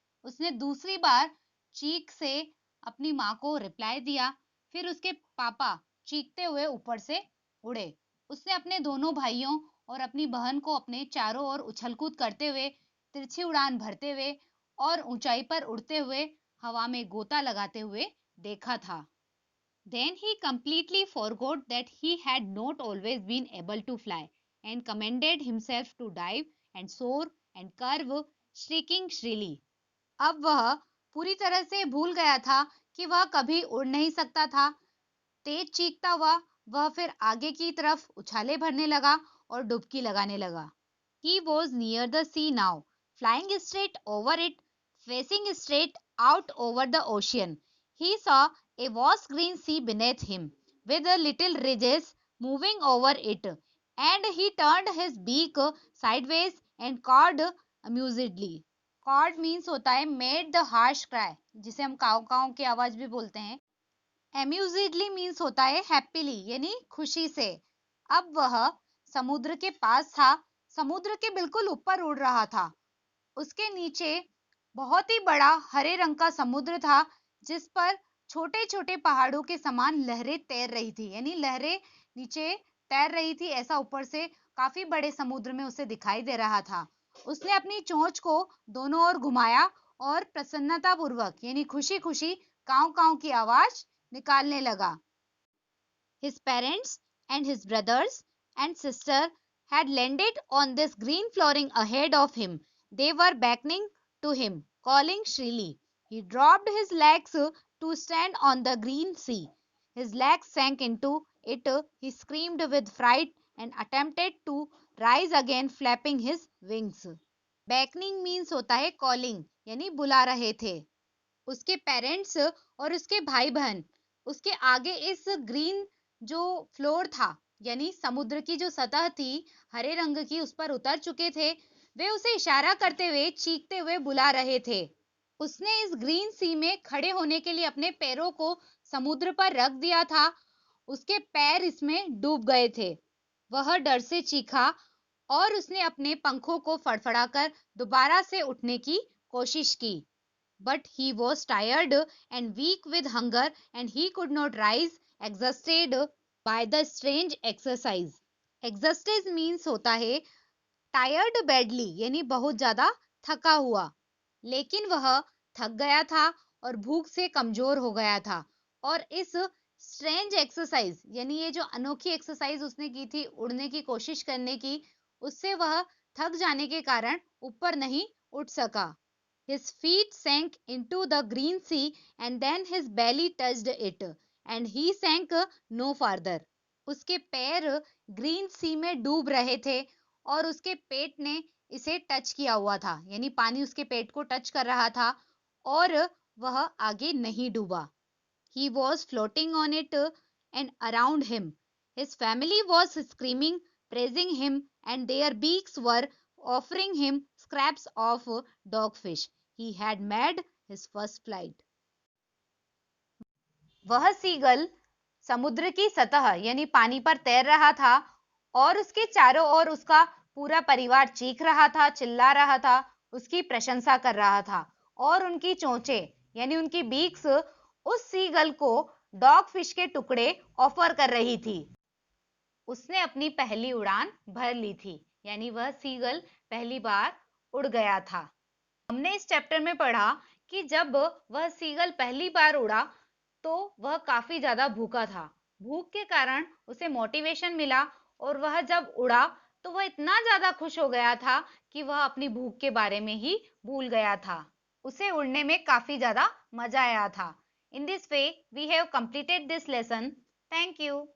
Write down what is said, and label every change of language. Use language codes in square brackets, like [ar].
[hi] उसने दूसरी बार चीख से अपनी माँ को रिप्लाई दिया। फिर उसके पापा चीखते हुए ऊपर से उड़े। उसने अपने दोनों भाइयों और अपनी बहन को अपने चारों ओर उछलकूद करते हुए, तिरछी उड़ान भरते हुए और ऊंचाई पर उड़ते हुए, हवा में गोता लगाते हुए देखा था। [en] Then he completely forgot that he had not always been able to fly, and commended himself to dive and soar and curve shrieking shrilly. [hi] अब वह पूरी तरह से भूल गया था कि वह कभी उड़ नहीं सकता था। तेज चीखता हुआ वह फिर आगे की तरफ उछाले भरने लगा और डुबकी लगाने लगा। [en] He was near the sea now, flying straight over it, facing straight out over the ocean. He saw a vast green sea beneath him, with the little ridges moving over it, and he turned his beak sideways and cawed amusedly. Cawed means [hi] होता है [en] made the harsh cry, [hi] जिसे हम काव काव की आवाज भी बोलते हैं। [en] Amusedly means [hi] होता है happily, यानी खुशी से। अब वह समुद्र के पास था, समुद्र के बिल्कुल ऊपर उड़ रहा था। उसके नीचे बहुत ही बड़ा हरे रंग का समुद्र था, जिस पर छोटे छोटे पहाड़ों के समान लहरें तैर रही थी, यानी लहरें नीचे तैर रही थी। ऐसा ऊपर से काफी बड़े समुद्र में उसे दिखाई दे रहा था। उसने अपनी चोंच को दोनों ओर घुमाया और प्रसन्नता पूर्वक यानी खुशी खुशी काव काव की आवाज निकालने लगा। [en] His parents and his brothers and sister had landed on this green flooring ahead of him. They were beckoning to him, calling shrilly. He dropped his legs to stand on the green sea. His legs sank into it. He screamed with fright and attempted to rise again, flapping his wings. Beckoning means [hi] होता है calling, यानी बुला रहे थे। उसके parents और उसके भाई बहन उसके आगे इस ग्रीन जो फ्लोर था यानी समुद्र की जो सतह थी हरे रंग की उस पर उतर चुके थे। वे उसे इशारा करते हुए चीखते हुए बुला रहे थे। उसने इस ग्रीन सी में खड़े होने के लिए अपने पैरों को समुद्र पर रख दिया था। उसके पैर इसमें डूब गए थे। वह डर से चीखा और उसने अपने पंखों को फड़फड़ाकर दोबारा से उठने की कोशिश की। [en] But he was tired and weak with hunger and he could not rise, exhausted by the strange exercise. Exhausted means [hi] होता है [en] tired badly [hi] यानी बहुत ज्यादा थका हुआ। लेकिन वह थक गया था और भूख से कमजोर हो गया था और इस स्ट्रेंज एक्सरसाइज यानी ये जो अनोखी एक्सरसाइज उसने की थी उड़ने की कोशिश करने की उससे वह थक जाने के कारण ऊपर नहीं उठ सका। [en] His feet sank into the green sea and then his belly touched it and he sank no further. [hi] उसके पैर ग्रीन सी में डूब रहे थे और उसके पेट ने इसे टच किया हुआ था यानी पानी उसके पेट को टच कर रहा था और वह आगे नहीं डूबा। [en] He was floating on it and around him. His family was screaming, praising him, and their beaks were offering him scraps of dogfish. He had made his first flight. [hi] वह सीगल समुद्र की सतह यानी पानी पर तैर रहा था और उसके चारों ओर उसका पूरा परिवार चीख रहा था, चिल्ला रहा था, उसकी प्रशंसा कर रहा था और उनकी चोंचें यानी उनकी बीक्स उस सीगल को डॉग फिश के टुकड़े ऑफर कर रही थी। उसने अपनी पहली उड़ान भर ली थी यानी वह सीगल पहली बार उड़ गया था। हमने इस चैप्टर में पढ़ा कि जब वह सीगल पहली बार उड़ा तो वह काफी ज्यादा भूखा था। भूख के कारण उसे मोटिवेशन मिला और वह जब उड़ा तो वह इतना ज्यादा खुश हो गया था कि वह अपनी भूख के बारे में ही भूल गया था। उसे उड़ने में काफी ज्यादा मजा आया था। [en] In this way, we have completed this lesson. Thank you.